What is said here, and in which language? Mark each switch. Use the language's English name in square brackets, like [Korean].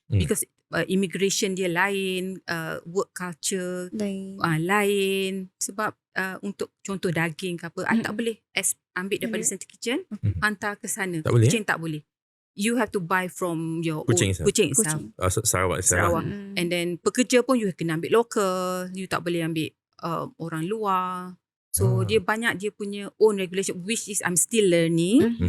[English] Because immigration [Malay] dia lain, [English] work culture lain. [Malay] Sebab untuk contoh daging ke apa, I tak boleh ambil daripada Center Kitchen, hantar ke sana. Tak boleh? Kuching tak boleh. [English] You have to buy from your Kuching own itself. Kuching itself. Sarawak. [Malay] And then pekerja pun you kena ambil local. You tak boleh ambil orang luar. [English] So [Malay] dia banyak dia punya [English] own regulation, which is I'm still learning.